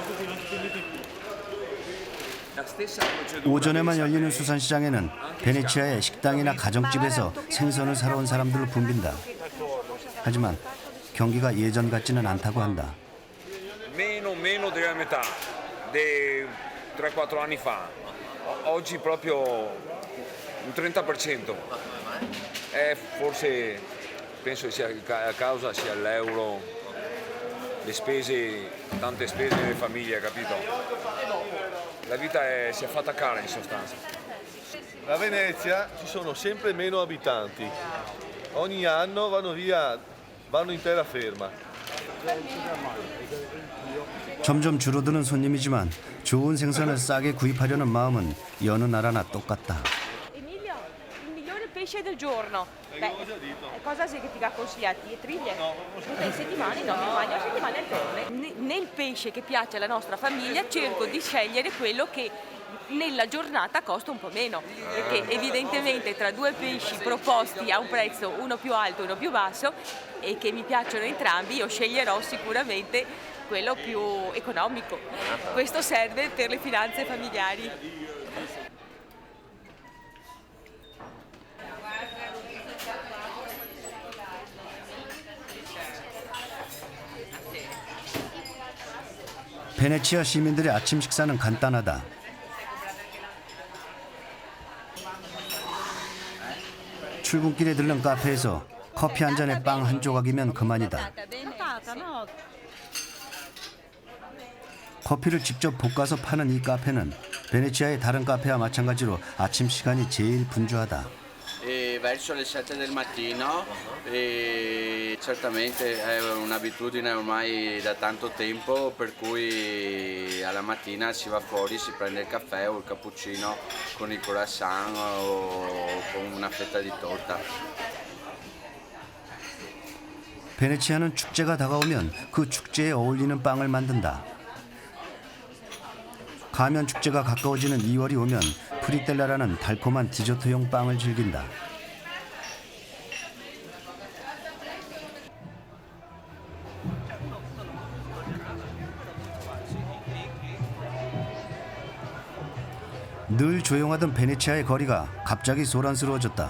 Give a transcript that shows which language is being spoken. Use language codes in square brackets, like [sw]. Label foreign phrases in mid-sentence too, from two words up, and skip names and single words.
[ko] 오전에만 열리는 수산시장에는 베네치아의 식당이나 가정집에서 생선을 사러 온 사람들로 붐빈다. 하지만 경기가 예전 같지는 않다고 한다. [it] Meno della metà di 3-4 anni fa. Oggi proprio un 30%. Forse penso sia a causa sia l'euro, le spese, tante spese delle famiglie, capito? La vita si è fatta cara in sostanza. A Venezia ci sono sempre meno abitanti. Ogni anno vanno in terraferma. [ko] 점점 줄어드는 손님이지만 좋은 생선을 싸게 구입하려는 ma음은 여느 나라나 똑같다. [it] Emilio, il migliore pesce del giorno. Beh, cosa sei che ti ha consigliati? Triglie? Tutte le settimane? No, mi mangio settimane alterne. Nel pesce che piace alla nostra famiglia cerco di scegliere quello che nella giornata costa un po' meno, perché evidentemente tra due pesci proposti a un prezzo uno più alto e uno più basso e che mi piacciono entrambi, io sceglierò sicuramente quello più economico. Questo serve per le finanze familiari. [ko] 베네치아 시민들의 아침 식사는 간단하다. 출근길에 들른 카페에서 커피 한 잔에 빵 한 조각이면 그만이다. 커피를 직접 볶아서 파는 이 카페는 베네치아의 다른 카페와 마찬가지로 아침 시간이 제일 분주하다. [it] Verso le 7 del mattino e certamente è un'abitudine ormai da tanto tempo per cui alla mattina si va fuori, si prende il caffè o il cappuccino con il croissant o con una fetta di torta. [ko] 베네치아는 축제가 다가오면 그 축제에 어울리는 빵을 만든다. 가면 축제가 가까워지는 2월이 오면 프리텔라라는 달콤한 디저트용 빵을 즐긴다. 늘 조용하던 베네치아의 거리가 갑자기 소란스러워졌다.